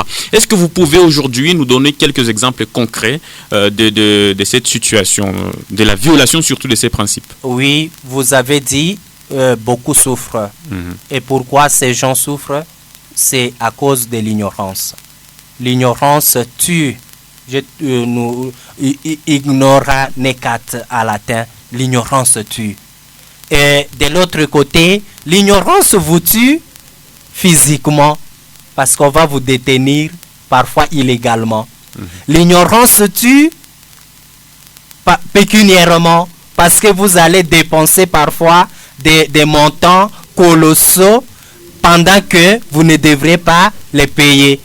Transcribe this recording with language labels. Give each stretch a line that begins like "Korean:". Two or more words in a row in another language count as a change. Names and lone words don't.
French: Est-ce que vous pouvez aujourd'hui nous donner quelques exemples concrets de cette situation, de la violation surtout de ces principes? Oui, vous avez dit beaucoup souffrent. Et pourquoi ces gens souffrent? C'est à cause de l'ignorance. L'ignorance tue.
Latin: Ignora necat
French: à latin. L'ignorance tue. Et de l'autre côté, l'ignorance vous tue physiquement parce qu'on va vous détenir parfois illégalement. L'ignorance tue pécuniairement parce que vous allez dépenser parfois des montants colossaux pendant que vous ne devrez pas les payer.